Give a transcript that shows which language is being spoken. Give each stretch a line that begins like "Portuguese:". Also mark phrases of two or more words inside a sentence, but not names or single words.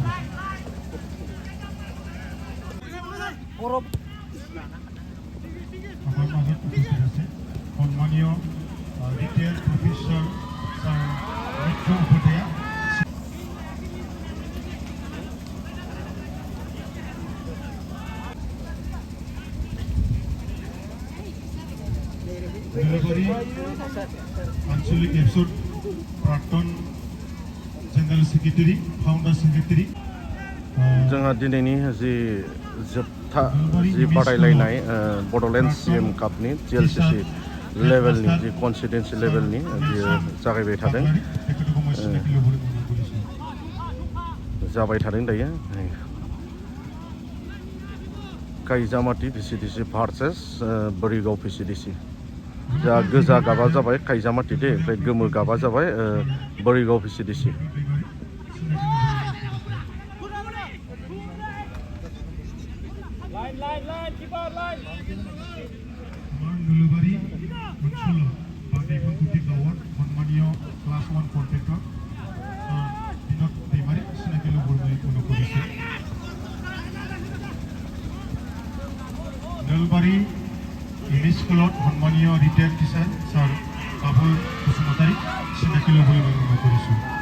Assamese: আমার মাজত উপস্থিত আছে সন্মানীয়
English: retired professor
Assamese: মিত্র উপাধ্যায় নলবাৰী আঞ্চলিক এপসৰ প্ৰাক্তন
English: general secretary founder secretary
Bodo: जोंहा दिनैनि जि जोबथा जि बादायलायनाय बड'लेण्ड CEM कापनि GLCC लेभेलनि जि कनस्टिटुएन्सि लेभेलनि बियो जागायबाय थादों जाबाय थादों दायो काइजामाटि VCDC भार्सेस बोरिगाव VCDC जा गोजा गाबा जाबाय काइजामाटि दे ओमफ्राय गोमो गाबा जाबाय बोरिगाव VCDC
Assamese: নলবাৰী অঞ্চলৰ বাগেইপুখুটি গাঁৱৰ সন্মানীয়
English: class 1 contractor
Assamese: বিনোদ দেমাৰী চিনাকি ল'বলৈ অনুৰোধ কৰিছে নলবাৰী এম স্কুলত সন্মানীয়
English: retired teacher sir
Assamese: বাবুল বসুমতাৰী চিনাকি ল'বলৈ অনুৰোধ কৰিছোঁ